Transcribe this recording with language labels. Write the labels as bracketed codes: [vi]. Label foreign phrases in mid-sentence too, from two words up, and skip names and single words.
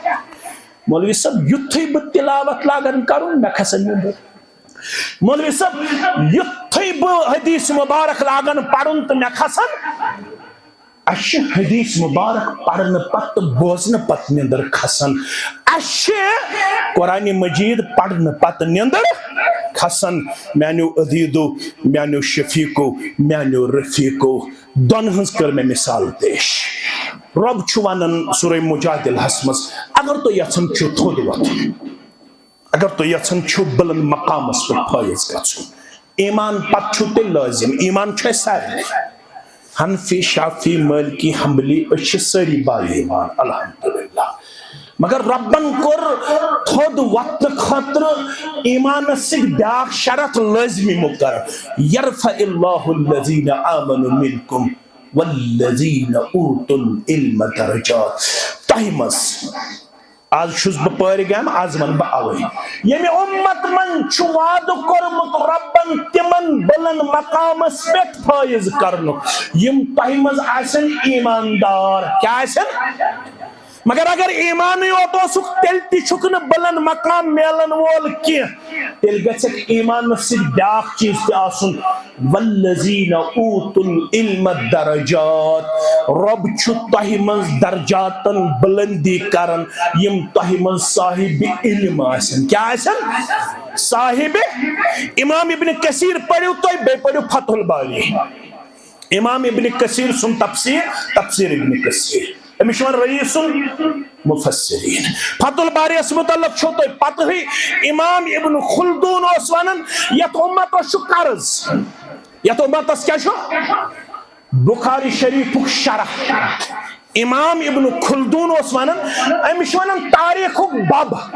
[ks] مولوی صٲب یُتھُے بہٕ تلاوت لاگن کرُن مےٚ کھسن نیٚنٛدٕر مولوی صٲب یُتھُے بہٕ حدیث مبارک لاگن پرُن تہٕ مےٚ کھسن اَسہِ چھِ حدیث مبارک پرنہٕ پتہٕ بوزنہٕ پتہٕ نیٚنٛدٕر کھسان اَسہِ چھِ قرآن مجیٖد پرنہٕ پتہٕ نیٚنٛدٕر کھسان میانیو عدیدو میانیو شفیقو میانیو رفیقو دون ہنز کر میں مثال پیش رب چھُ ونان سورہ مجادلہس منٛز اگر تُہۍ یژھان چھِو تھوٚد وۄتھُن اگر تُہۍ یژھان چھِو بلند مقامس پٮ۪ٹھ فٲیض گژھُن ایمان پتہٕ چھُ تیٚلہِ لٲزم ایمان چھُ اَسہِ سارنٕے حنفی شافی مالکی حنبلی أسۍ چھِ سٲری با ایمان الحمدللہ مگر ربن کور تھوٚد وۄتھنہٕ خٲطرٕ ایمانس سۭتۍ بیاکھ شرط لٲزمی مقرر [ar] یرفع اللہ الذین آمنوا منکم والذین اوتوا العلم درجات [ks] تۄہہِ منٛز آز چھُس بہٕ پٲرِگام آز ونہٕ بہٕ اوے ییٚمہِ اُمت منٛز چھُ وعدٕ کوٚرمُت ربن تِمن بلند مقامس پٮ۪ٹھ فٲیض کرنُک یِم تۄہہِ منٛز آسن ایماندار کیٛاہ آسن مگر اگر ایمانٕے یوت اوسُکھ تیٚلہِ تہِ چھُکھ نہٕ بلند مقام میلن وول کینٛہہ تیٚلہِ گژھکھ ایمانس سۭتۍ بیاکھ چیٖز تہِ آسُن [ar] والذین اوتوا العلم [ks] درجات رب چھُ تۄہہِ منٛز درجاتن بلندی کران یِم تۄہہِ منٛز صاحب علم آسن کیٛاہ آسن صاحب امام ابن کثیر پٔرِو تُہۍ بیٚیہِ پٔرِو فتح الباری امام ابن کثیر سُنٛد تفسیر ابن کثیر أمِس چھُ وَنان [ar] رئیس المفسرین [ks] فتح الباری یس متعلق چھو تُہۍ پتہٕ امام ابن خلدون اوس ونان یتھ اُمتس چھُ قرض یتھ اُمتس کیٛاہ چھُ بخاری شریفُک شرح امام ابن خلدون اوس ونان أمِس چھُ ونان تاریخُک بب